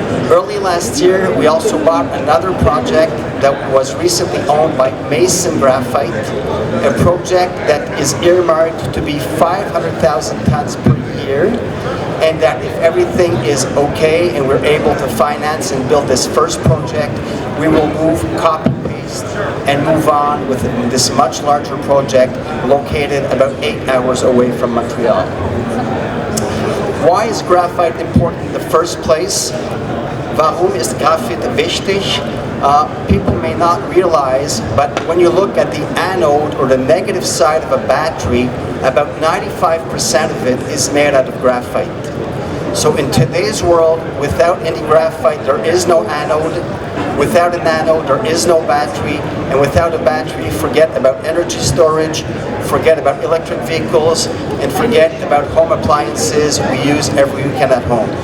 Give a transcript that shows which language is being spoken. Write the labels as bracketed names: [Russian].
[English] Early last year, we also bought another project that was recently owned by Mason Graphite, a project that is earmarked to be 500,000 tons per year, and that if everything is okay and we're able to finance and build this first project, we will move copy-paste and move on with this much larger project located about 8 hours away from Montreal. Why is graphite important in the first place? [German] Warum ist Graphit wichtig? [English] People may not realize, but when you look at the anode or the negative side of a battery, about 95% of it is made out of graphite. So in today's world, without any graphite, there is no anode. Without an anode, there is no battery. And without a battery, forget about energy storage, forget about electric vehicles, and forget about home appliances we use every weekend at home.